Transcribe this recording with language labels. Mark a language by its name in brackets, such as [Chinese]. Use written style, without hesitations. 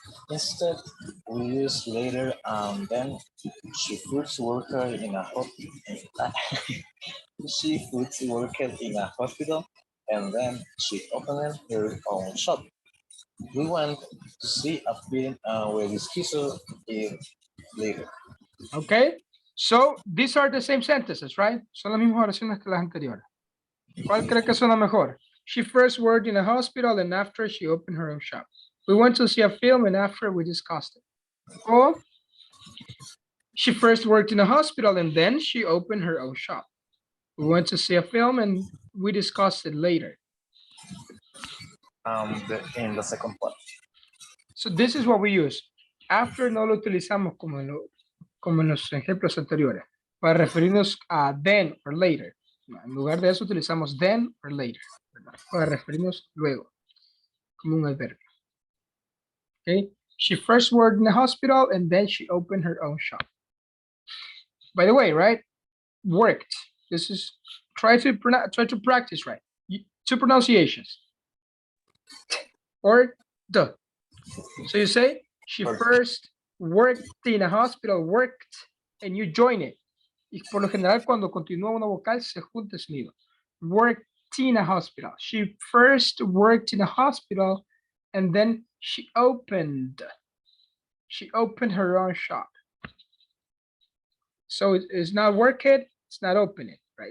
[English] Instead, we use later and then. She first worked in a she first worked in a hospital and then she opened her own shop. We went to see a film and we discussed it later. Okay, so these are the same sentences, right? [Spanish] Son las mismas oraciones que las anteriores. ¿Cuál cree que suena mejor? [English] She first worked in a hospital and after she opened her own shop. We went to see a film and after we discussed it. Or she first worked in a hospital and then she opened her own shop. We went to see a film and we discussed it later. In the second part. So this is what we use. [Spanish] After no lo utilizamos como en los ejemplos anteriores, para referirnos a then or later. En lugar de eso utilizamos then or later, ¿verdad? Para referirnos luego, como un adverbio. [English] Okay. She first worked in the hospital and then she opened her own shop. By the way, right? Worked. This is try to practice right. Two pronunciations. Or the. So you say she first worked in a hospital, worked, and you join it. [Spanish] Y por lo general, cuando continúa una vocal, se junta el sonido. [English] Worked in a hospital. She first worked in a hospital, and then she opened her own shop. So it's not worked, it's not open it, right?